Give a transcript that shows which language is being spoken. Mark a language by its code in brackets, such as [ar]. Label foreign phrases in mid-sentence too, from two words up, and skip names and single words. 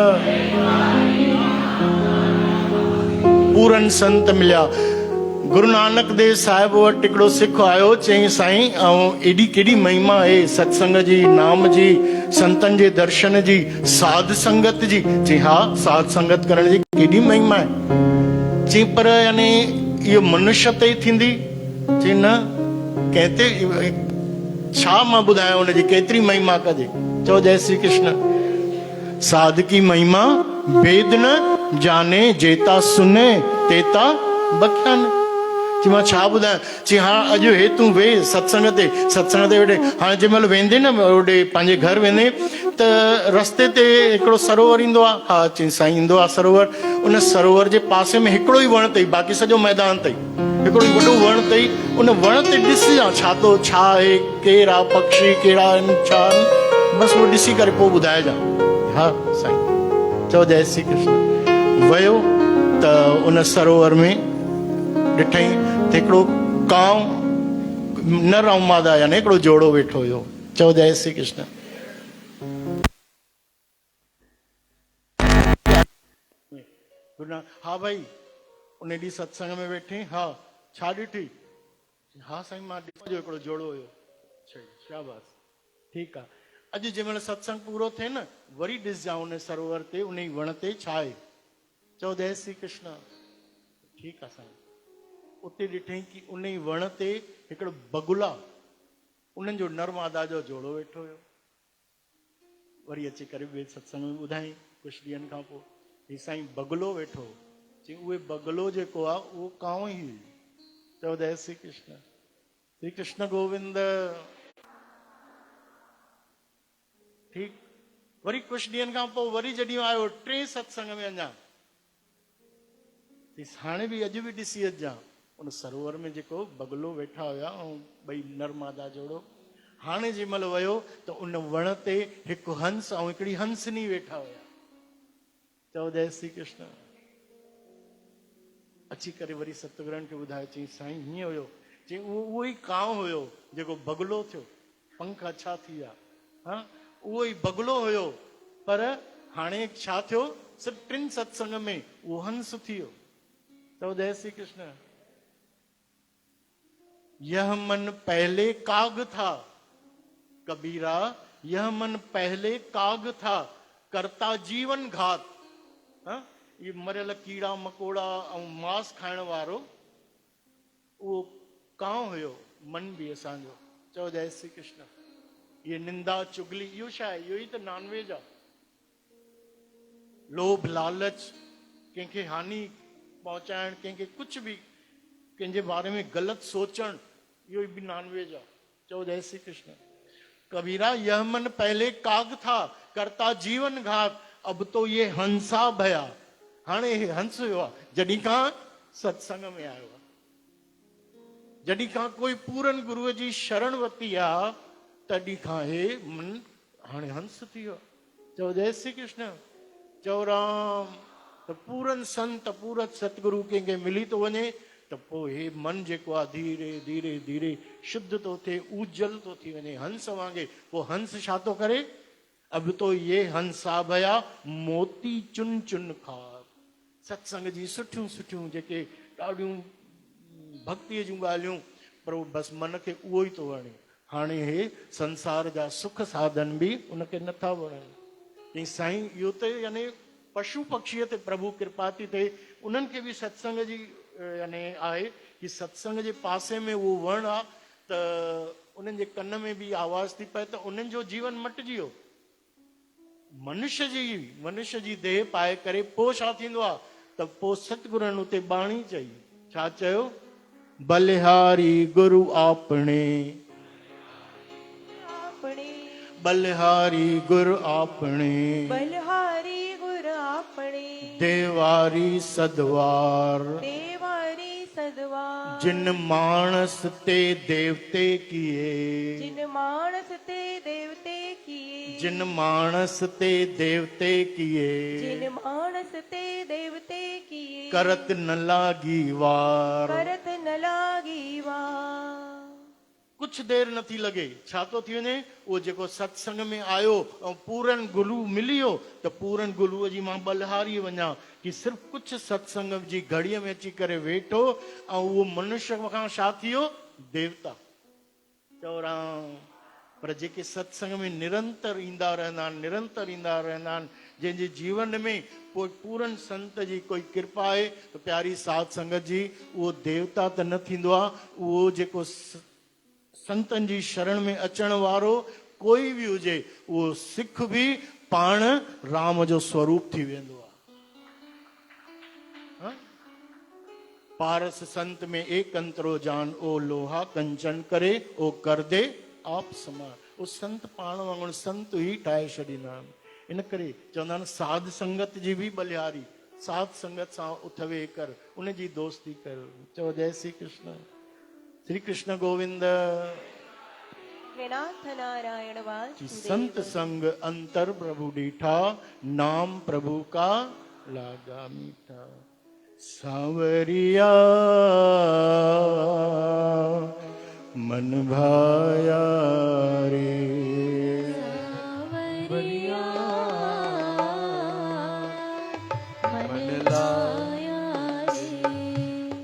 [sd] पूरन संत मिलिया। गुरु नानक देव साहिब वटि हिकिड़ो सिख आयो, चई साईं ऐं एॾी केॾी महिमा आहे सत्संग जी, नाम जी, संतनि जे दर्शन जी, साध संगत जी। चई हा, साध संगत करण जी केॾी महिमा आहे। चई पर यानी इहो मनुष्य ते ई थींदी? चई न, कंहिं छा मां ॿुधायां हुनजी केतिरी महिमा कजे। चओ जय श्री कृष्ण। [hi] साध की महिमा वेद न जाने, जेता सुने तेता बख्याने। [sd] चई मां छा ॿुधायां। चई हा, अॼु हे तूं वेह सत्संग ते वेठे। हाणे जंहिं महिल वेंदे न होॾे पंहिंजे घर वेंदे त रस्ते ते हिकिड़ो सरोवर ईंदो आहे। हा, चई साईं ईंदो आहे सरोवर। उन सरोवर जे पासे में हिकिड़ो ई वण अथई, बाक़ी सॼो मैदान अथई। हिकिड़ो ई वॾो वण अथई। उन वण ते ॾिसी छा थो, छा आहे, केरु आहे पक्षी, कहिड़ा आहिनि, छा आहिनि, बसि उहो ॾिसी करे पोइ ॿुधाइजांइ। हा साईं। चओ जय श्री कृष्ण। वियो त उन सरोवर में ॾिठई त हिकिड़ो कांव, नर ऐं मादा यानी हिकिड़ो जोड़ो वेठो हुयो। चओ जय श्री कृष्ण। हा भाई, उन ॾींहुं सत्संग में वेठे? हा। छा ॾिठी? हा साईं, मां ॾिठो जो हिकिड़ो जोड़ो हुयो। शाबाश, ठीकु आहे। अॼु जंहिं महिल सत्संग पूरो थिए न, वरी ॾिसजांइ उन सरोवर ते, उन वण ते छा आहे। चओ जय श्री कृष्ण। ठीकु आहे साईं। उते ॾिठई कि उन वण ते हिकिड़ो बगुला, उन्हनि जो नर मादा जो जोड़ो वेठो हुयो। वरी अची करे ॿिए सत्संग में ॿुधाई कुझु ॾींहंनि खां पोइ, ही साईं बगुलो वेठो। चई उहे बगुलो जेको आहे उहो कांव ई हुई। चओ जय श्री कृष्ण। श्री कृष्ण गोविंद। ठीकु। वरी कुझु ॾींहंनि खां पोइ वरी जॾहिं आयो टे सत्संग में अञा, हाणे बि अॼु बि ॾिसी अचिजांइ उन सरोवर में जेको बगुलो वेठा हुया ऐं ॿई नर मादा जोड़ो। हाणे जंहिं महिल वियो त उन वण ते हिकु हंस ऐं हिकिड़ी हंसनी वेठा हुया। चओ जय श्री कृष्ण। अची करे वरी सतगुरनि खे ॿुधायो। चई साईं हीअं हुयो। चई उहो ई कांव हुयो जेको बगुलो थियो, पंख अछा थी विया। हा, उहो ई बगुलो हुयो, पर हाणे छा थियो, सिर्फ़ु टिनि सत्संग में उहो हंस थी वियो। चओ जय श्री कृष्ण। [hi] यह मन पहले काग था कबीरा, यह मन पहले काग था, करता जीवन घात। [sd] ये मरियल कीड़ा मकोड़ा ऐं मांस खाइण वारो उहो कांव हुयो, मन बि असांजो। चओ जय श्री कृष्ण। ये निंदा चुगली इहो छा आहे? इहो ई त नॉनवेज आहे। लोभ लालच, कंहिंखे हानि पहुचाइण, कंहिंखे कुझु बि, कंहिंजे बारे में ग़लति सोचणु, इहो बि नॉनवेज आहे। चओ जय श्री कृष्ण। [hi] कबीरा यह मन पहले काग था, करता जीवन घात, अब तो ये हंसा भया। [sd] हाणे हे हंस हुयो आहे जॾहिं खां सत्संग में आयो आहे, जॾहिं खां कोई पूरन गुरूअ जी शरण वरिती आहे, तॾहिं खां हे मन हाणे हंस थी वियो। चओ जय श्री कृष्ण। चओ राम। त पूरन संत, पूरन सतगुरु कंहिंखे मिली थो वञे त पोइ हे मन जेको आहे धीरे धीरे धीरे शुद्ध थो थिए, उजल थो थी वञे, हंस वांगुरु। पोइ हंस छा थो करे? [hi] अब तो ये हंसा भया मोती चुन चुन खार। [sd] सत्संग जी सुठियूं सुठियूं जेके ॾाढियूं भक्तीअ जूं ॻाल्हियूं, पर बसि मन खे उहो ई थो वणे। हाणे हे संसार जा सुख साधन बि उनखे नथा वणनि। ऐं साईं इहो त यानी पशु पक्षीअ ते प्रभु कृपा थी थिए। उन्हनि खे बि सत्संग जी यानी आहे कि सत्संग जे पासे में उहो वण आहे त उन्हनि जे कन में बि आवाज़ थी पए त उन्हनि जो जीवन मटिजी वियो। मनुष्य जी देह पाए करे पोइ छा थींदो आहे त पोइ सतगुरनि उते बाणी चई। छा चयो? [pa] ਬਲਿਹਾਰੀ ਗੁਰੁ ਆਪਣੇ, ਬਲਿਹਾਰੀ ਗੁਰੁ ਆਪਣੇ, ਬਲਿਹਾਰੀ ਗੁਰ ਆਪਣੇ, ਦੇਵਾਰੀ ਸਦਵਾਰ, ਦੇਵਾਰੀ ਸਦਵਾਰ। ਜਿਨ ਮਾਨਸ ਤੇ ਦੇਵਤੇ ਕੀਏ, ਜਿਨ ਮਾਨਸ ਤੇ ਦੇਵਤੇ ਕੀਏ, ਜਿਨ ਮਾਨਸ ਤੇ ਦੇਵਤੇ ਕੀਏ, ਜਿਨ ਮਾਨਸ ਤੇ ਦੇਵਤੇ ਕੀਏ, ਕਰਤ ਨ ਲਾਗੀ ਵਾਰ। ਕਰਤ ਨ ਲਾਗੀ ਵਾਰ। [sd] कुछ कुछ देर नथी लगे छा तो थी वञे उहो जेको सत्संग में आयो ऐं पूरन गुलू मिलियो त पूरन गुलूअ जी मां बलिहारी वञा कि सिर्फ़ कुछ सत्संग जी घड़ीअ में अची करे वेठो ऐं उहो मनुष्य खां छा थियो देवता चौरां पर जेके सत्संग में निरंतर ईंदा रहंदा आहिनि जंहिंजे जीवन में कोई पूरन संत जी कोई कृपा आहे त प्यारी साध संगत जी उहो देवता त न थींदो आहे उहो जेको संतन जी शरण में अचण वारो कोई बि हुजे उहो सिख बि पाण राम जो स्वरूप थी वेंदो आहे। [hi] पारस संत में एक अंतरो जान ओ लोहा कंचन करे ओ कर दे आप समान [sd] उहो संत पाण वांगुरु संत ई ठाहे छॾींदा आहिनि। इन करे चवंदा आहिनि साध संगत जी बि बलिहारी साध संगत सां उथ वेह कर उन जी दोस्ती कर। चओ जय श्री कृष्ण श्री कृष्ण गोविंद। नाथ नारायण वासुदेव। [pa] ਸੰਤ ਸੰਗ ਅੰਤਰ ਪ੍ਰਭੁ ਡੀਠਾ ਨਾਮ ਪ੍ਰਭੁ ਕਾ ਲਾਗਾ ਮੀਠਾ। [hi] सावरिया मन भाया रे सावरिया मन लाया रे